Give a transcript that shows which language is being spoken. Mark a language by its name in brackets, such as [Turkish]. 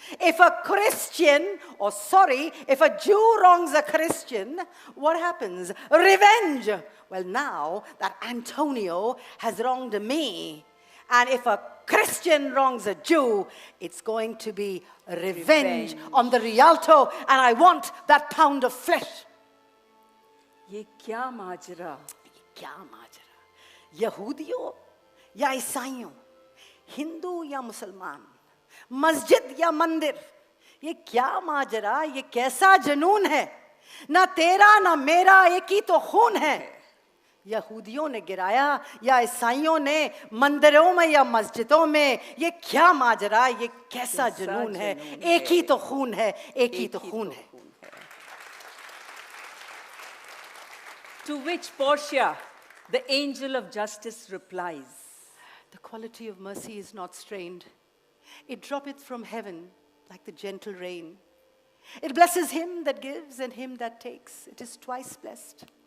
[English] If a Christian, if a Jew wrongs a Christian, what happens? Revenge. Well, now that Antonio has wronged me, and if a Christian wrongs a Jew, it's going to be revenge on the Rialto, and I want that pound of flesh. [Hindi] Ye kya majra? क्या माजरा? यहूदियों या ईसाइयों, हिंदू या मुसलमान, मस्जिद या मंदिर, ये क्या माजरा? ये कैसा जुनून है? ना तेरा ना मेरा एक ही तो खून है. यहूदियों ने गिराया या ईसाइयों ने मंदिरों में या मस्जिदों में, ये क्या माजरा? ये कैसा जुनून है? एक ही तो खून है, एक ही तो खून है. [English] To which Portia, the angel of justice, replies, The quality of mercy is not strained. It droppeth from heaven like the gentle rain. It blesses him that gives and him that takes. It is twice blessed.